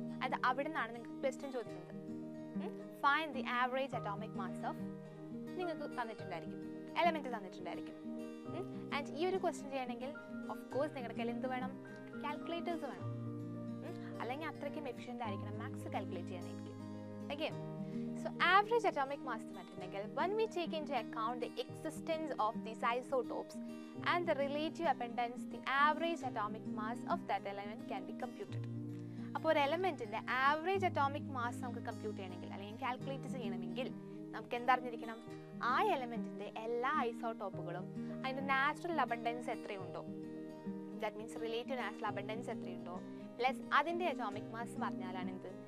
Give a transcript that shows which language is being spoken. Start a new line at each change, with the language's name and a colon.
Malayalam: അത് അവിടെ നിന്നാണ് നിങ്ങൾക്ക് ക്വസ്റ്റ്യൻ ചോദിക്കുന്നത്.
English: find the average atomic mass of,
Malayalam: നിങ്ങൾക്ക് തന്നിട്ടുണ്ടായിരിക്കും, എലമെന്റ് തന്നിട്ടുണ്ടായിരിക്കും. ആൻഡ് ഈ ഒരു ക്വസ്റ്റ്യൻ ചെയ്യണമെങ്കിൽ ഓഫ് കോഴ്സ് നിങ്ങളുടെ കയ്യിൽ എന്ത് വേണം? കാൽക്കുലേറ്റേഴ്സ് വേണം. അല്ലെങ്കിൽ അത്രയ്ക്കും എഫിഷ്യൻ്റ് ആയിരിക്കണം maths calculate ചെയ്യാനായിരിക്കും. Okay, so average atomic mass എന്ന് പറഞ്ഞിട്ടുണ്ടെങ്കിൽ
English: when we take into account the existence of these isotopes and the relative abundance, the average atomic mass of that element can be computed.
Malayalam: അപ്പോൾ ഒരു എലമെന്റിന്റെ average atomic mass നമുക്ക് compute ചെയ്യണമെങ്കിൽ അല്ലെങ്കിൽ calculate ചെയ്യണമെങ്കിൽ നമുക്ക് എന്തറിഞ്ഞിരിക്കണം? ആ എലമെന്റിന്റെ എല്ലാ ഐസോടോപ്പുകളും അതിന്റെ natural abundance എത്രയുണ്ടോ, that means relative natural abundance എത്രയുണ്ടോ plus അതിന്റെ അറ്റോമിക് മാസ് പറഞ്ഞാലാണ് എന്ത്?